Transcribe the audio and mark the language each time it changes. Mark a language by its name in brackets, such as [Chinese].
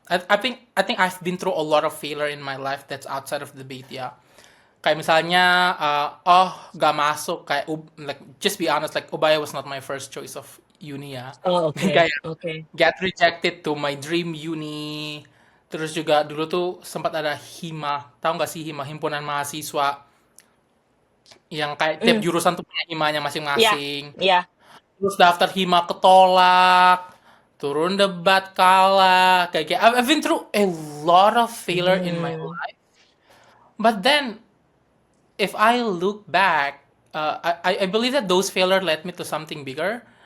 [English] I think I've been through a lot of failure in my life that's outside of debate ya. [Indonesian] Kayak misalnya, oh gak masuk kayak [English] like just be honest, like Ubaya was not my first choice of uni ya. Oh, [Indonesian] Dan oke, kayak oke. [English] get rejected to my dream uni. [Indonesian] Terus juga dulu tuh sempat ada hima, tahu nggak sih hima, himpunan mahasiswa yang kayak tiap Mm. jurusan tuh punya himanya Ya, masing-masing. ya. Terus daftar hima ketolak, turun debat kalah, kayak [English] I've been through a lot of failure in my Hmm. life. But then if I look back, I believe that those failure led me to something bigger.